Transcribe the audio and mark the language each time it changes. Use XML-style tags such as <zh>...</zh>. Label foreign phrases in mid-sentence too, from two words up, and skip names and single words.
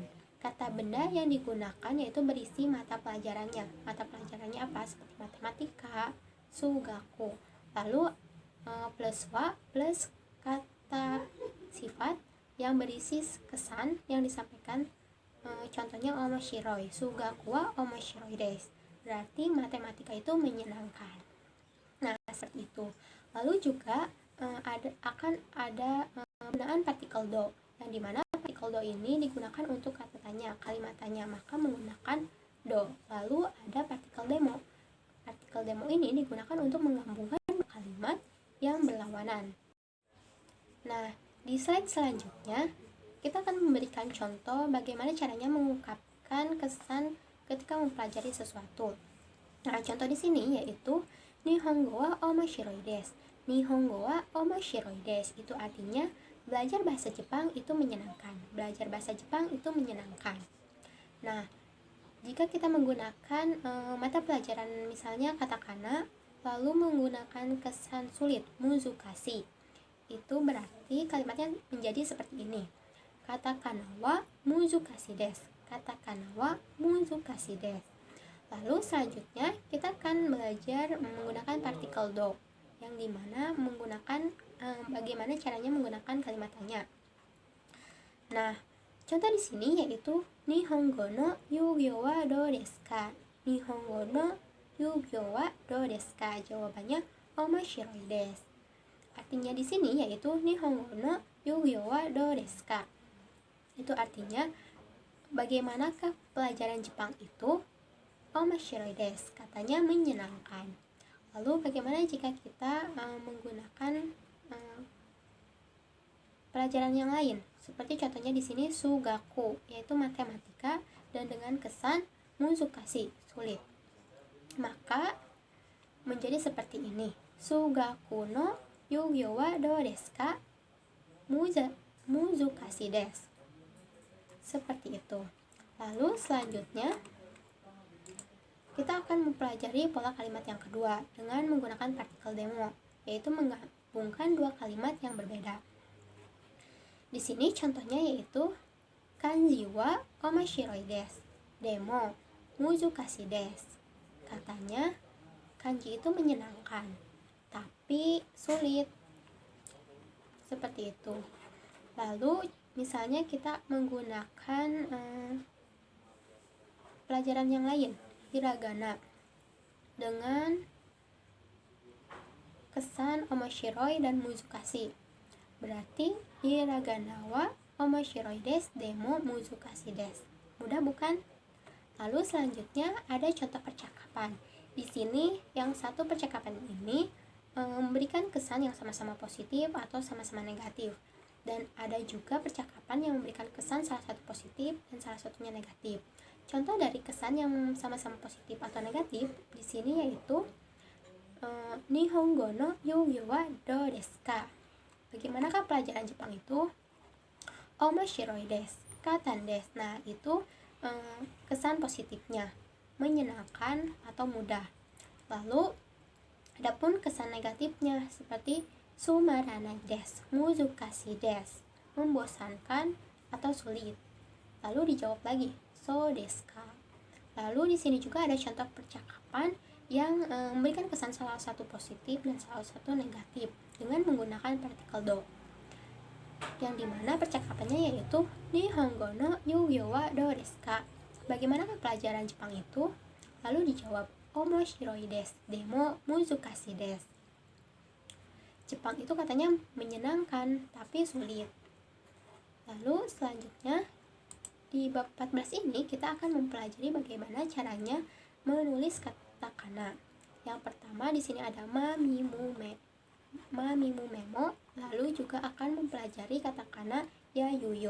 <id>Kata benda yang digunakan yaitu berisi mata pelajarannya. Mata pelajarannya apa? Seperti matematika, sugaku. Lalu plus wa plus kata sifat yang berisi kesan yang disampaikan.</id> <ja>Contohnya 面白い、数学は面白いです.</ja> <id>Berarti matematika itu menyenangkan. Nah, seperti itu. Lalu juga akan ada penggunaan partikel do, yang dimana partikel do ini digunakan untuk kata tanya, kalimat tanya, maka menggunakan do. Lalu ada partikel demo. Partikel demo ini digunakan untuk menggabungkan kalimat yang berlawanan. Nah, di slide selanjutnya kita akan memberikan contoh bagaimana caranya mengungkapkan kesan ketika mempelajari sesuatu. Nah, contoh di sini yaitu</id> <ja>日本語は面白いです. 日本語は面白いです</ja> <id>itu artinya belajar bahasa Jepang itu menyenangkan. Belajar bahasa Jepang itu menyenangkan. Nah, jika kita menggunakan mata pelajaran misalnya katakana, lalu menggunakan kesan sulit, muzukasi, itu berarti kalimatnya menjadi seperti ini.</id> <ja>カタカナは難しいです。カタカナは難しいです.</ja> <id>Lalu selanjutnya kita akan belajar menggunakan partikel do, yang dimana menggunakan bagaimana caranya menggunakan kalimat tanya. Nah, contoh di sini yaitu</id> <ja>日本語の授業はどうですか? 日本語の授業はどうですか? Jawabannya 面白いです.</ja> <id>Artinya di sini yaitu</id> <ja>日本語の授業はどうですか?</ja> <id>Itu artinya bagaimanakah pelajaran Jepang itu?</id> <ja>面白いです,</ja> <id>katanya menyenangkan. Lalu bagaimana jika kita menggunakan pelajaran yang lain? Seperti contohnya di sini sugaku, yaitu matematika, dan dengan kesan muzukasi, sulit. Maka menjadi seperti ini.</id> <ja>数学の授業はどうですか? 難しいです.</ja> <id>Seperti itu. Lalu selanjutnya kita akan mempelajari pola kalimat yang kedua dengan menggunakan partikel demo, yaitu menggabungkan dua kalimat yang berbeda. Di sini contohnya yaitu</id> <ja>漢字は面白いです、でも難しいです.</ja> <id>Katanya kanji itu menyenangkan, tapi sulit. Seperti itu. Lalu misalnya kita menggunakan pelajaran yang lain, hiragana, dengan kesan omoshiroi dan muzukasi.</id> <ja>Berarti ひらがなは面白いです、でも難しいです.</ja> <id>Mudah bukan? Lalu selanjutnya ada contoh percakapan. Di sini yang satu percakapan ini memberikan kesan yang sama-sama positif atau sama-sama negatif. Dan ada juga percakapan yang memberikan kesan salah satu positif dan salah satunya negatif. Contoh dari kesan yang sama-sama positif atau negatif di sini yaitu</id> <ja>日本語の授業はどうですか?</ja> <id>Bagaimanakah pelajaran Jepang itu?</id> <ja>面白いです、簡単です.</ja> <id>Nah, itu kesan positifnya, menyenangkan atau mudah. Lalu Adapun kesan negatifnya seperti</id> <ja>つまらないです、難しいです,</ja> <id>membosankan atau sulit. Lalu dijawab lagi,</id> <ja>そうですか.</ja> <id>Lalu di sini juga ada contoh percakapan yang memberikan kesan salah satu positif dan salah satu negatif dengan menggunakan partikel do. Yang dimana percakapannya yaitu</id> <ja>日本語の授業はどうですか?</ja> <id>Bagaimanakah pelajaran Jepang itu? Lalu dijawab</id> <ja>面白いです、でも難しいです.</ja> <id>Jepang itu katanya menyenangkan tapi sulit. Lalu selanjutnya di bab 14 ini kita akan mempelajari bagaimana caranya menulis katakana. Yang pertama di sini ada</id> <ja>まみむめも,</ja> <id>lalu juga akan mempelajari katakana yayuyo.</id>